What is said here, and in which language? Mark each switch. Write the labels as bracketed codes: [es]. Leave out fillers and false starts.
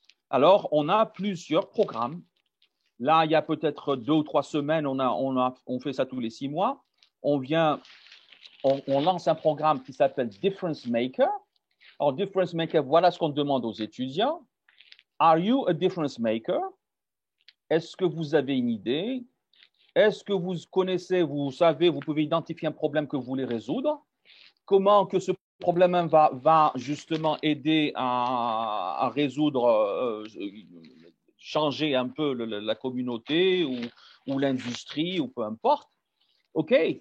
[fr] Alors, on a plusieurs programmes. Là, il y a peut-être 2 ou 3 semaines, on fait ça tous les 6 mois. On lance un programme qui s'appelle Difference Maker. Alors, Difference Maker, voilà ce qu'on demande aux étudiants. [en] Are you a difference maker? [fr] Est-ce que vous avez une idée? Est-ce que vous connaissez, vous savez, vous pouvez identifier un problème que vous voulez résoudre? Comment que ce problème va justement aider à résoudre, changer un peu la communauté ou l'industrie ou peu importe? OK?